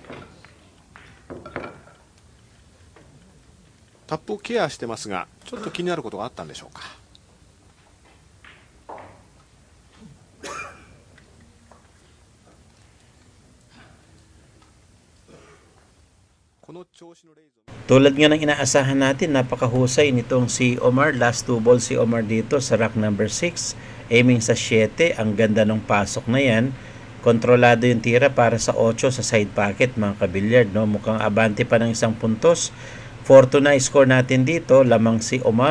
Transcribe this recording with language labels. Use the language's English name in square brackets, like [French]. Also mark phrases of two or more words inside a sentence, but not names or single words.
[Japanese] タップをケアしてますが、ちょっと気になることがあったんでしょうか。この調子のレイズを [Filipino] Tulad nga ng inaasahan natin, napakahusay nitong si Omar. [English] Last 2 balls [Filipino] si Omar dito sa rack number 6. Aiming sa 7. Ang ganda ng pasok na yan. Kontrolado yung tira para sa 8 sa [English] side pocket [Filipino] mga kabilyard, no? Mukhang abante pa ng 1 puntos. 4-2 na score natin dito. Lamang si Omar.